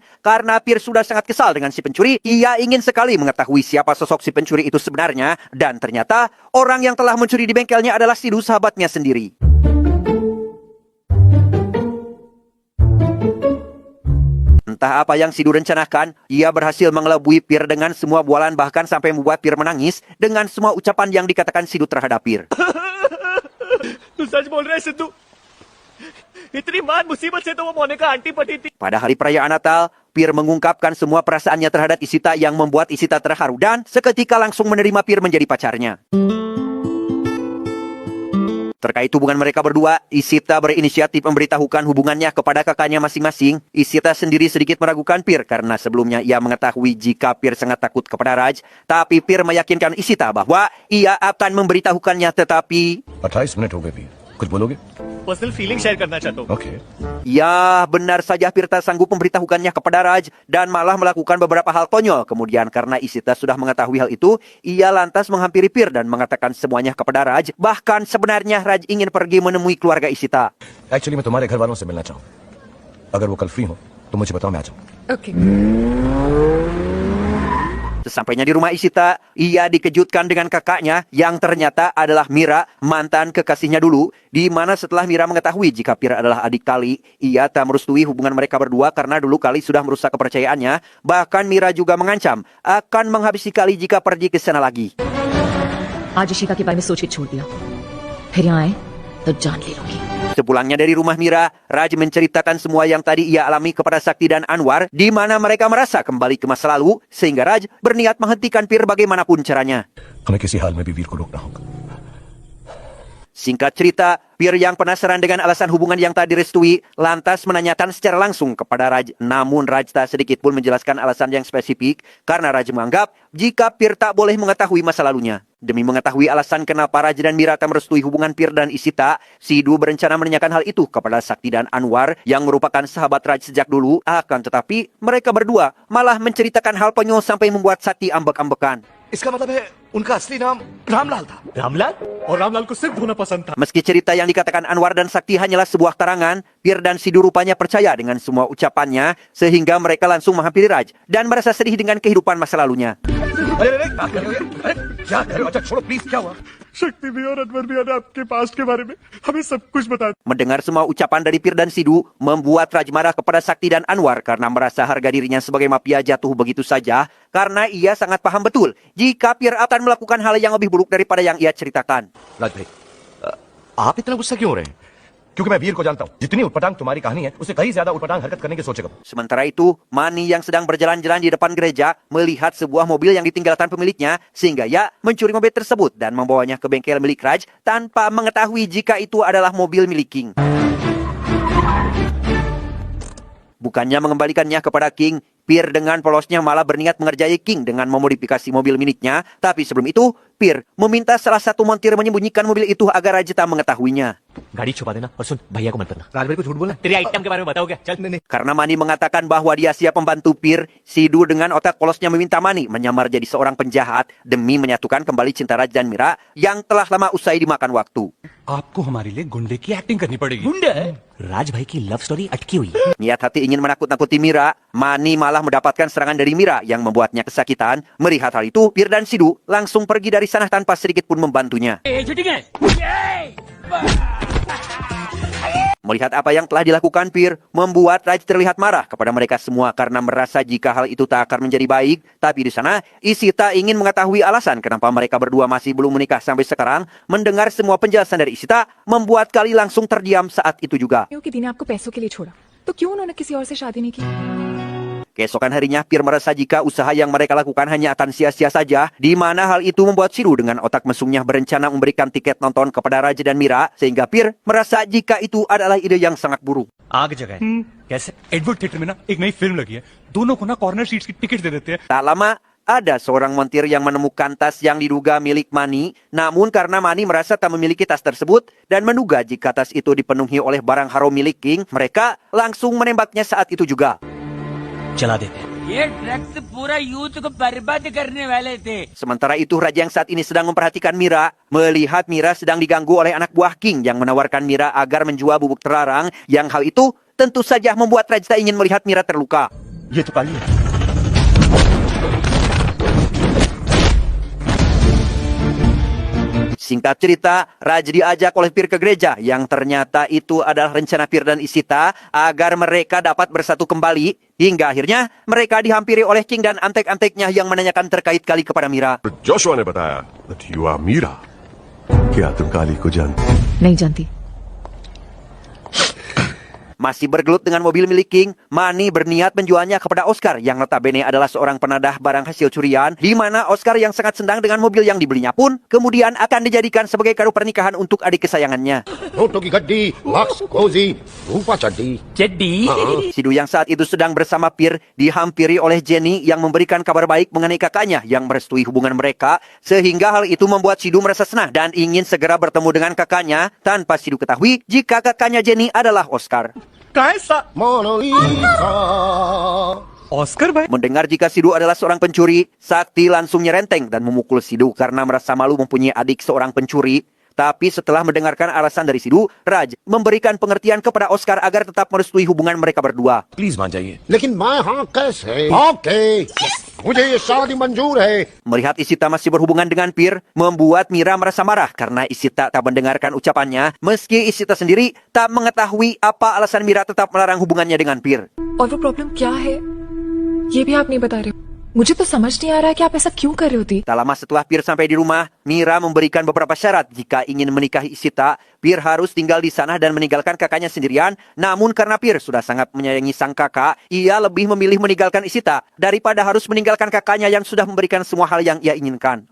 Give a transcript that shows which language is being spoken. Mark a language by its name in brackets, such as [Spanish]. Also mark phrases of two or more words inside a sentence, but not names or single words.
[Indonesian] Karena Pir sudah sangat kesal dengan si pencuri, ia ingin sekali mengetahui siapa sosok si pencuri itu sebenarnya, dan ternyata orang yang telah mencuri di bengkelnya adalah Sidu, sahabatnya sendiri. Entah apa yang Sidu rencanakan, ia berhasil mengelabui Pir dengan semua bualan, bahkan sampai membuat Pir menangis dengan semua ucapan yang dikatakan Sidu terhadap Pir. [Hindi] तू सच बोल रहा है सिद्धू? इतनी मान मुसीबत से तो वो मोनिका आंटी पटी थी. [Indonesian] Pada hari perayaan Natal, Pir mengungkapkan semua perasaannya terhadap Isita yang membuat Isita terharu dan seketika langsung menerima Pir menjadi pacarnya. Terkait hubungan mereka berdua, Isita berinisiatif memberitahukan hubungannya kepada kakaknya masing-masing. Isita sendiri sedikit meragukan Pir karena sebelumnya ia mengetahui jika Pir sangat takut kepada Raj. Tapi Pir meyakinkan Isita bahwa ia akan memberitahukannya, tetapi [Hindi] 28 मिनट हो गए भी कुछ बोलोगे [English] personal feeling share [Hindi] करना चाहता हूँ. ओके [Indonesian] ya benar saja Pir tak sanggup memberitahukannya kepada Raj dan malah melakukan beberapa hal konyol. Kemudian karena Isita sudah mengetahui hal itu, ia lantas menghampiri Pir dan mengatakan semuanya kepada Raj. Bahkan sebenarnya Raj ingin pergi menemui keluarga Isita. [Hindi] एक्चुअली मैं तुम्हारे घर वालों से मिलना चाहूँ अगर वो कल फ्री हो तो मुझे बताओ मैं आ जाऊँ ओके. [Indonesian] Sesampainya di rumah Isita, ia dikejutkan dengan kakaknya yang ternyata adalah Mira, mantan kekasihnya dulu, di mana setelah Mira mengetahui jika Pir adalah adik Kali, ia tak merestui hubungan mereka berdua karena dulu Kali sudah merusak kepercayaannya. Bahkan Mira juga mengancam akan menghabisi Kali jika pergi ke sana lagi. [Hindi] आज इशिका के बारे में सोच के छोड़ दिया, फिर यहाँ आए तो जान ले लूंगी. [Indonesian] Sepulangnya dari rumah Mira, Raj menceritakan semua yang tadi ia alami kepada Sakti dan Anwar, di mana mereka merasa kembali ke masa lalu, sehingga Raj berniat menghentikan Pir bagaimanapun caranya. [Hindi] हमें किसी हाल में भी वीर को रोकना होगा [Indonesian] Singkat cerita, Pir yang penasaran dengan alasan hubungan yang tak direstui, lantas menanyakan secara langsung kepada Raj. Namun Raj tak sedikit pun menjelaskan alasan yang spesifik, karena Raj menganggap jika Pir tak boleh mengetahui masa lalunya. Demi mengetahui alasan kenapa Raj dan Mira tak merestui hubungan Pir dan Isita, Sidu berencana menanyakan hal itu kepada Sakti dan Anwar yang merupakan sahabat Raj sejak dulu. Akan tetapi, mereka berdua malah menceritakan hal konyol sampai membuat Sakti ambek-ambekan. [Hindi] इसका मतलब है उनका असली नाम रामलाल था रामलाल और रामलाल को सिर्फ होना पसंद था. [Indonesian] Meski cerita yang dikatakan Anwar dan Sakti hanyalah sebuah tarangan, Pir dan Sidu rupanya percaya dengan semua ucapannya, sehingga mereka langsung menghampiri Raj dan merasa sedih dengan kehidupan masa lalunya. [Hindi] अरे अरे क्या कर रहे हो अरे क्या कर रहे हो अच्छा छोड़ो प्लीज क्या हुआ शक्ति भी और अनवर भी ने आपके पास्ट के बारे में हमें सब कुछ बता. [Indonesian] Mendengar semua ucapan dari Pir dan Sidu, membuat Raj marah kepada Sakti dan Anwar karena merasa harga dirinya sebagai mafia jatuh begitu saja, karena ia sangat paham betul jika Pir akan melakukan hal yang lebih buruk daripada yang ia ceritakan. [Hindi] राज भाई आप इतना गुस्सा क्यों हो रहे हैं क्योंकि मैं वीर को जानता हूँ जितनी उटपटांग तुम्हारी कहानी है उससे कहीं ज्यादा उटपटांग हरकत करने की सोचेगा. [Indonesian] Sementara itu, Mani yang sedang berjalan-jalan di depan gereja melihat sebuah mobil yang ditinggalkan pemiliknya, sehingga ia mencuri mobil tersebut dan membawanya ke bengkel milik Raj tanpa mengetahui jika itu adalah mobil milik King. Bukannya mengembalikannya kepada King, Pir dengan polosnya malah berniat mengerjai King dengan memodifikasi mobil miliknya. Tapi sebelum itu, Pir meminta salah satu montir menyembunyikan mobil itu agar Raj tak mengetahuinya. [Hindi] गाड़ी छुपा देना और सुन भैया को मत करना. राज भाई को झूठ बोला तेरी आइटम के बारे में बताओ क्या? चल. [Indonesian] Karena Mani mengatakan bahwa dia siap membantu Pir, Sidu dengan otak polosnya meminta Mani menyamar jadi seorang penjahat demi menyatukan kembali cinta Raj dan Mira yang telah lama usai dimakan waktu. [Hindi] आपको हमारे लिए गुंडे की एक्टिंग करनी पड़ेगी. गुंडे? राज भाई की [English] love story [Hindi] अटकी हुई है. [Indonesian] Niat hati ingin menakut-nakuti Mira, Mani malah mendapatkan serangan dari Mira yang membuatnya kesakitan. Melihat hal itu, Pir dan Sidu langsung pergi dari sana tanpa sedikit pun membantunya. Melihat apa yang telah dilakukan Pir, membuat Raj terlihat marah kepada mereka semua karena merasa jika hal itu tak akan menjadi baik. Tapi di sana, Ishita ingin mengetahui alasan kenapa mereka berdua masih belum menikah sampai sekarang. Mendengar semua penjelasan dari Ishita, membuat Kali langsung terdiam saat itu juga. [Hindi] कि दी ने आपको पैसों के लिए छोड़ा तो क्यों उन्होंने किसी और से शादी नहीं की? [Indonesian] Keesokan harinya, Pir merasa jika usaha yang mereka lakukan hanya akan sia-sia saja, di mana hal itu membuat Sidhu dengan otak mesumnya berencana memberikan tiket nonton kepada Raj dan Mira, sehingga Pir merasa jika itu adalah ide yang sangat buruk. [Hindi] आग जगह है कैसे एडवर्ड थिएटर में ना एक नई फिल्म लगी है दोनों को ना [English] corner seats [Hindi] की टिकट दे देते हैं [Indonesian] Tak lama, ada seorang montir yang menemukan tas yang diduga milik Mani, namun karena Mani merasa tak memiliki tas tersebut dan menduga jika tas itu dipenuhi oleh barang haram milik King, mereka langsung menembaknya saat itu juga. [Hindi] चला देते हैं ये ड्रग्स पूरा यूथ को बर्बाद करने वाले थे. [Indonesian] Sementara itu, Raja yang saat ini sedang memperhatikan Mira, melihat Mira sedang diganggu oleh anak buah King yang menawarkan Mira agar menjual bubuk terlarang, yang hal itu tentu saja membuat Raja tak ingin melihat Mira terluka. [Hindi] ये तो काली है [Indonesian] Singkat cerita, Raj diajak oleh Pir ke gereja yang ternyata itu adalah rencana Pir dan Ishita agar mereka dapat bersatu kembali. Hingga akhirnya mereka dihampiri oleh King dan antek-anteknya yang menanyakan terkait Kali kepada Mira. [Hindi] जोशुआ ने बताया [English] that you are [Hindi] मीरा क्या तुम काली को जानते नहीं जानती. [Indonesian] Masih bergelut dengan mobil milik King, Mani berniat menjualnya kepada Oscar yang notabene adalah seorang penadah barang hasil curian, di mana Oscar yang sangat senang dengan mobil yang dibelinya pun kemudian akan dijadikan sebagai kado pernikahan untuk adik kesayangannya. [Hindi] नोटों की गड्डी लक्स कोजी रूपा चड्डी चड्डी [Indonesian] Sidhu yang saat itu sedang bersama Pir dihampiri oleh Jenny yang memberikan kabar baik mengenai kakaknya yang merestui hubungan mereka, sehingga hal itu membuat Sidhu merasa senang dan ingin segera bertemu dengan kakaknya tanpa Sidhu ketahui jika kakaknya Jenny adalah Oscar. [Hindi] कहाँ है मोनालिसा ऑस्कर भाई [Indonesian] Mendengar jika Sidhu adalah seorang pencuri, Sakti langsung nyerenteng dan memukul Sidhu karena merasa malu mempunyai adik seorang pencuri. Tapi setelah mendengarkan alasan dari Sidhu, Raj memberikan pengertian kepada Oscar agar tetap merestui hubungan mereka berdua. [Hindi] प्लीज मान जाइए लेकिन मैं हाँ कैसे ओके मुझे ये शादी मंजूर है [Indonesian] Melihat Ishita masih berhubungan dengan Pir, membuat Mira merasa marah karena Ishita tak mendengarkan ucapannya, meski Ishita sendiri tak mengetahui apa alasan Mira tetap melarang hubungannya dengan Pir. [Hindi] और वो प्रॉब्लम क्या है ये भी आप नहीं बता रहे. मुझे तो समझ नहीं आ रहा है कि आप ऐसा क्यों कर रहे होती. [Indonesian] Tak lama setelah Pir sampai di rumah, Mira memberikan beberapa syarat jika ingin menikahi Ishita. Pir harus tinggal di sana dan meninggalkan kakaknya sendirian. Namun karena Pir sudah sangat menyayangi sang kakak, ia lebih memilih meninggalkan Ishita daripada harus meninggalkan kakaknya yang sudah memberikan semua hal yang ia inginkan.